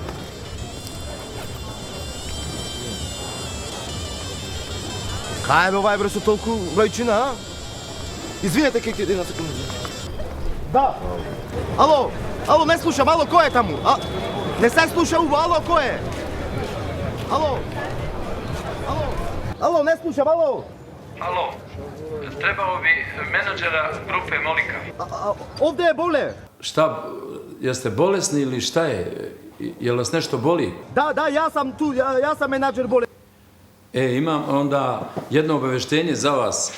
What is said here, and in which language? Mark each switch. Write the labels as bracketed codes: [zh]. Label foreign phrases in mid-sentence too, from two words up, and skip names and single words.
[mk] Кај бе овај бре со толку бројчина, а? Извинете, ке ти една секунда. Да. Ало, не слушам, ало, кој е таму? Не се слуша уво, ало, кој е? Ало, не слушам, ало. Ало, [sr] trebao bi menadžera grupe Molika. Ovde je Bole. Šta, jeste bolesni ili šta je? Jel vas nešto boli? Da, ja sam tu, ja sam menadžer Bole. Imam onda jedno obaveštenje za vas.